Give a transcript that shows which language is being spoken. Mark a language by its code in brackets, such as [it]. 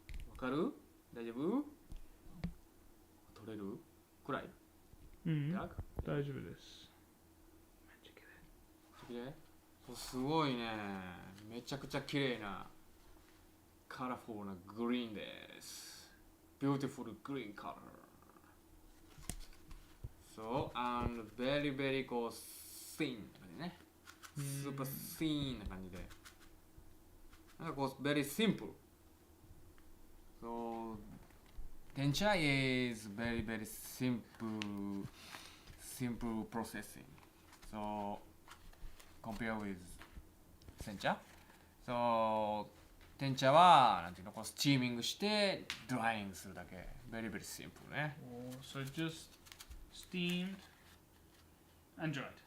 [ja] わかる？大丈夫？取れる？くらい？や大丈夫です。綺麗？そうすごいね。めちゃくちゃ綺麗なカラフルなグリーンです。 [en] Beautiful green color. So and very very [ja] こう [en] thin [ja] な感じね。 [en] Super thin [ja] な感じで。なんかこう [en] very simple. So tencha is very very simple processing. So compare with sencha. So [ja] 天茶はなんていうのこうスチーミングしてドライングするだけ。 [en] Very very simple [ja] ね。 [en] Oh, so just steamed and dried.